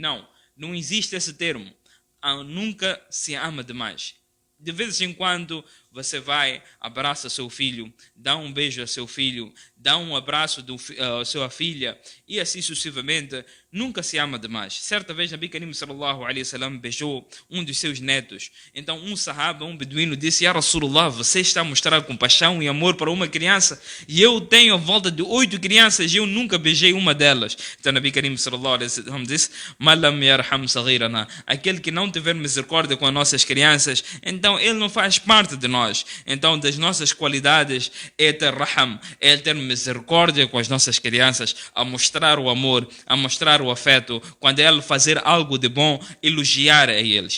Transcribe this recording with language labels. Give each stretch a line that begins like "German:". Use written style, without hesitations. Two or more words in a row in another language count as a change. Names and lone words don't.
Portuguese: Não existe esse termo. Nunca se ama demais. De vez em quando você vai, abraça seu filho, dá um beijo a seu filho, dá um abraço à sua filha e assim sucessivamente. Nunca se ama demais. Certa vez
Arabic: نبي كريم صلى الله عليه وسلم
Portuguese: beijou um dos seus netos. Então um sahaba, um beduíno disse:
Arabic: يا رسول الله,
Portuguese: você está a mostrar compaixão e amor para uma criança e eu tenho a volta de 8 crianças e eu nunca beijei uma delas. Então
Arabic: نبي كريم صلى الله عليه وسلم
Portuguese: disse:
Arabic: من لم يرحم صغيرنا,
Portuguese: aquele que não tiver misericórdia com as nossas crianças, então ele não faz parte de nós. Então das nossas qualidades é ter raham, é ter misericórdia com as nossas crianças, a mostrar o amor, a mostrar o afeto, quando ele fazer algo de bom, elogiar a eles.